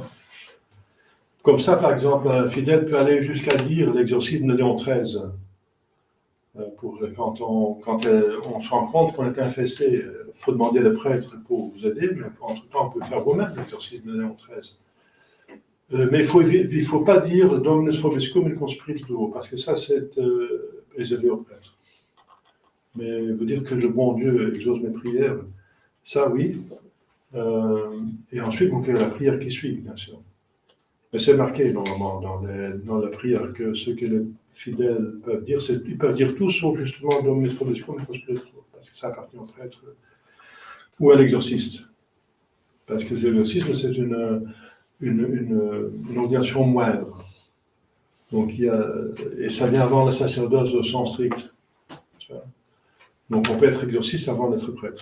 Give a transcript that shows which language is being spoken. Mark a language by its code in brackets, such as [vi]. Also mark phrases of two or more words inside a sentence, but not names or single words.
[fr] Comme ça, par exemple, un fidèle peut aller jusqu'à dire l'exorcisme de Léon XIII. Quand on se rend compte qu'on est infesté, il faut demander les prêtres pour vous aider, mais entre-temps, on peut faire vous-même l'exorcisme de Léon XIII. Mais il ne faut pas dire [la] Dominus vobiscum in conspiritu, [fr] parce que ça, c'est réservé aux prêtres. Mais vous dire que le bon Dieu exauce mes prières, ça, oui. Et ensuite, vous faites la prière qui suit, bien sûr. Mais c'est marqué normalement dans la prière que ce que les fidèles peuvent dire, ils peuvent dire tout sauf justement [la] Dominus vobiscum in conspiritu, [fr] parce que ça appartient au prêtre ou à l'exorciste. Parce que l'exorcisme, c'est une ordination moindre. Donc, et ça vient avant le sacerdoce au sens strict. Donc, on peut être exorciste avant d'être prêtre.